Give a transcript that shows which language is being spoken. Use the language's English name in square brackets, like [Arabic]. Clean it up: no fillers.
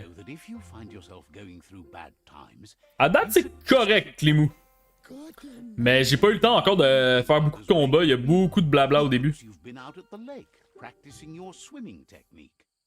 [English] Know that if you find yourself going through bad times, [French] À date, c'est correct, Clémou. Mais j'ai pas eu le temps encore de faire beaucoup de combats, il y a beaucoup de blabla au début. [English] you've been out at the lake practicing your swimming technique.